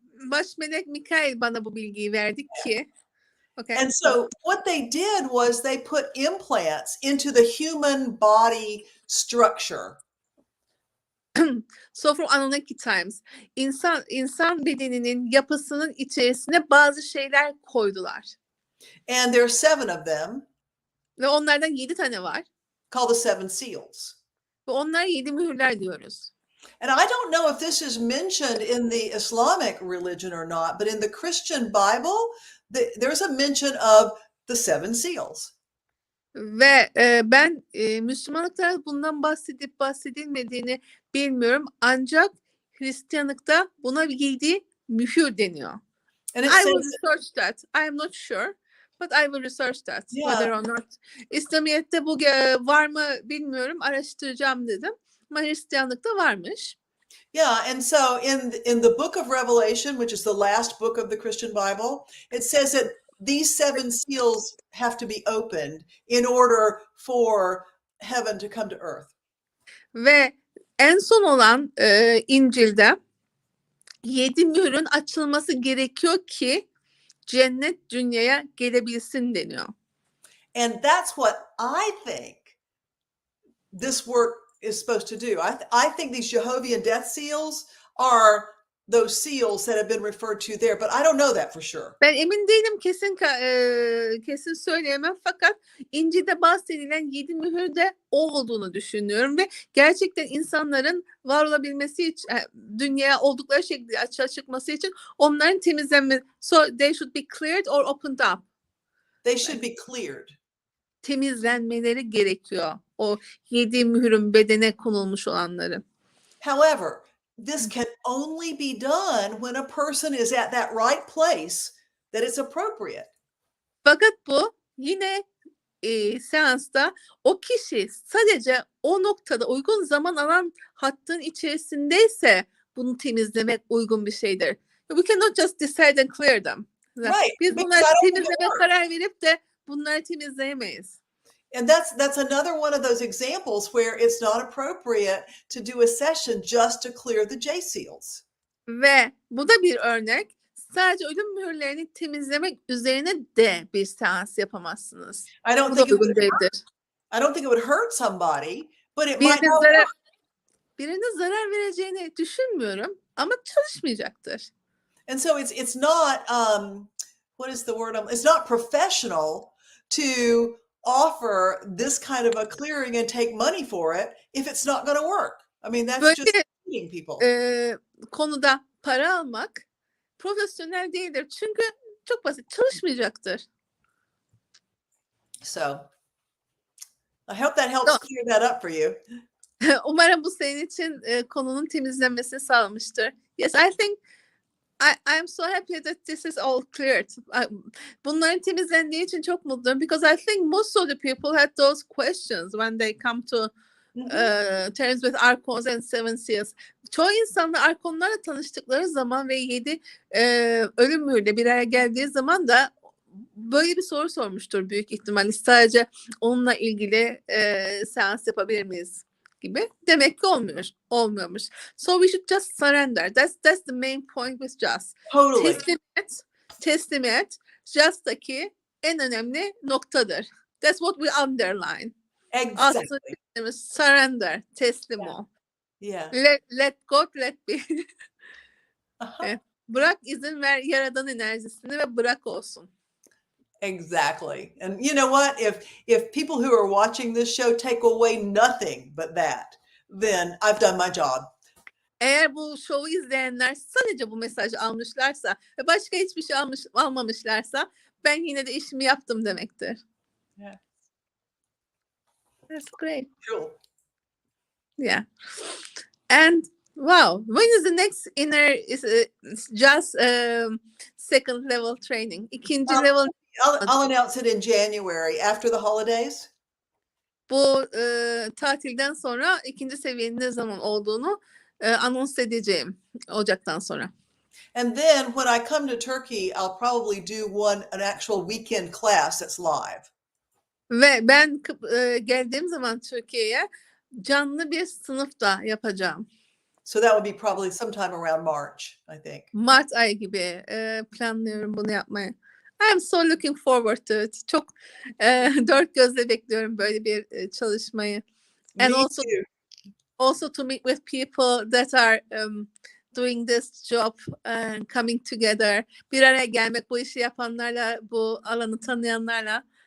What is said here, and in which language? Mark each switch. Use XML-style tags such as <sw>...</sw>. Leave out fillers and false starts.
<tr>Baş melek Mikail bana bu bilgiyi verdi ki.</tr> <en>Okay. And so what they did was they put implants into the human body structure. So from Anunnaki times,</en> <tr>insan bedeninin yapısının içerisine bazı şeyler koydular.</tr> <en>And there are 7 of them</en> <tr>Ve onlardan 7 tane var.</tr> <en>called the 7 seals.</en> <tr>Ve onlar 7 mühürler diyoruz.</tr> <en>And I don't know if this is mentioned in the Islamic religion or not, but in the Christian Bible, there's a mention of the 7 seals.</en> <tr>Ve ben Müslümanlıkta bundan bahsedilmediğini bilmiyorum. Ancak Hristiyanlıkta buna 7 mühür deniyor.</tr> <en>And it I will says, research that. I am not sure, but I will research that. Yeah. Whether or not.</en> <tr>İslamiyet'te bu var mı bilmiyorum. Araştıracağım dedim. Ama Hristiyanlıkta varmış.</tr> <en>yeah, and so in the book of Revelation, which is the last book of the Christian Bible, it says that these 7 seals have to be opened in order for heaven to come to earth.</en> <tr>Ve en son olan İncil'de 7 mührün açılması gerekiyor ki cennet dünyaya gelebilsin deniyor.</tr> <en>And that's what I think this work is supposed to do. I think these Jehovah Death seals are those seals that have been referred to there, but I don't know that for sure.</en> <tr>Ben emin değilim, kesin söyleyemem, fakat İncil'de bahsedilen 7 mühür de o olduğunu düşünüyorum ve gerçekten insanların var olabilmesi için, dünyaya oldukları şekilde açığa çıkması için onların temizlenmesi,</tr> <en>so they should be cleared or opened up. They should be cleared.</en> <tr>Temizlenmeleri gerekiyor. O 7 mührün bedene konulmuş olanları.</tr> <en>However, this can only be done when a person is at that right place that it's appropriate.</en> <tr>Fakat bu yine seansta o kişi sadece o noktada uygun zaman alan hattın içerisindeyse bunu temizlemek uygun bir şeydir.</tr> <en>We cannot just decide and clear them. Right.</en> <tr>Biz bunları temizlemeye karar verip de bunları temizleyemeyiz.</tr> <en>And that's another one of those examples where it's not appropriate to do a session just to clear the J seals.</en> <tr>Ve bu da bir örnek. Sadece ölüm mühürlerini temizlemek üzerine de bir seans yapamazsınız.</tr> <en>I don't</en> <tr>Bu da</tr> <en>think</en> <tr>uygun değildir.</tr> <en>I don't think it would hurt somebody, but it might not work.</en> <tr>Birine zarar vereceğini düşünmüyorum ama çalışmayacaktır.</tr> <en>And so it's not what is the word? It's not professional to offer this kind of a clearing and take money for it if it's not going to work. I mean, that's just cheating people.</en> <tr>Konuda para almak profesyonel değildir. Çünkü çok basit, çalışmayacaktır.</tr> <en>So, I hope that helps clear that up for you.</en> <tr>Umarım bu senin için konunun temizlenmesini sağlamıştır.</tr> <en>Yes, I think I'm so happy that this is all cleared.</en> <tr>Bunların temizlendiği için çok mutluyum.</tr> <en>Because I think most of the people had those questions when they come to terms with archons and 7 seals.</en> <tr>Çoğu insanla arkonlarla tanıştıkları zaman ve 7 ölüm mühürle bir araya geldiği zaman da böyle bir soru sormuştur büyük ihtimalle. Sadece onunla ilgili seans yapabilir miyiz gibi. Demek ki olmuyormuş.</tr> <en>So we should just surrender. That's the main point with just. Totally.</en> <tr>Teslim et. Just'taki en önemli noktadır.</tr> <en>That's what we underline. Exactly.</en> <tr>Aslında surrender, teslim ol.</tr> <en>Yeah. Let go, let be. Uh-huh.</en> <tr>Bırak, izin ver Yaradan enerjisini ve bırak olsun.</tr> <en>Exactly. And you know what? If people who are watching this show take away nothing but that, then I've done my job.</en> <tr>Eğer bu şovu izleyenler sadece bu mesajı almışlarsa ve başka hiçbir şey almamışlarsa ben yine de işimi yaptım demektir.</tr> <en>Yeah. That's great. Cool. Yeah. And wow, when is the next inner just second level training?</en> <tr>İkinci level.</tr> <en>I'll announce it in January after the holidays.</en> <tr>Bu tatilden sonra ikinci seviyenin ne zaman olduğunu anons edeceğim Ocak'tan sonra.</tr> <en>And then when I come to Turkey, I'll probably do an actual weekend class that's live.</en> <tr>Ve ben geldiğim zaman Türkiye'ye canlı bir sınıf da yapacağım.</tr> <en>So that would be probably sometime around March, I think.</en> <tr>Mart ayı gibi planlıyorum bunu yapmayı.</tr> <en>I'm so looking forward to it.</en> <tr>Çok dört gözle bekliyorum böyle bir çalışmayı.</tr> <en>Me And also too. also to meet with people that are doing this job and coming together.</en> <tr>Bir araya gelmek, bu işi yapanlarla, bu alanı tanıyanlarla.</tr>